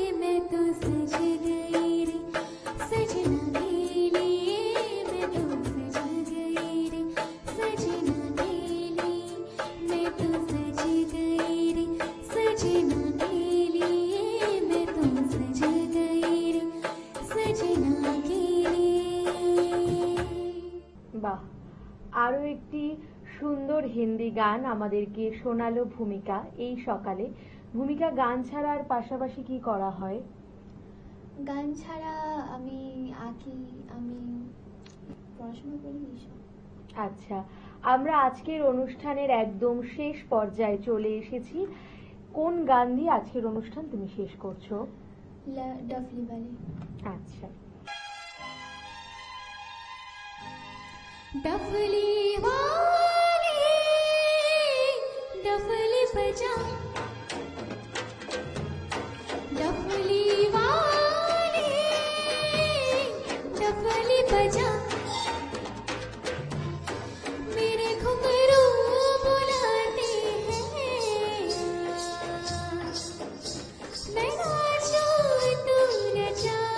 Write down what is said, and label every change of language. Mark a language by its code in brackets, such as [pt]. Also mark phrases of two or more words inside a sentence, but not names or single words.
[hi] मैं तो सज गई रे सजना के लिए, मैं तो सज गई रे सजना के लिए, मैं तो सज गई रे सजना के लिए, मैं तो सज गई रे सजना के लिए। [bn] বাহ, আরো একটি সুন্দর হিন্দি গান আমাদেরকে শোনালো ভূমিকা এই সকালে। ভূমিকা, গান ছাড়া আর পাশাপাশি কি করা হয়? গান ছাড়া আমি আঁকি, আমি পড়াশোনা করি এইসব। আচ্ছা, আমরা আজকের অনুষ্ঠানের একদম শেষ পর্যায়ে চলে এসেছি। কোন গান দিয়ে আজকের অনুষ্ঠান তুমি শেষ করছো? [hi] डफली वाले। [bn] আচ্ছা, [hi] डफली वाले डफली बजा, डफली वाले डफली बजा, मेरे घुंघरू बुलाते हैं, मैं नाचूं तू नचा।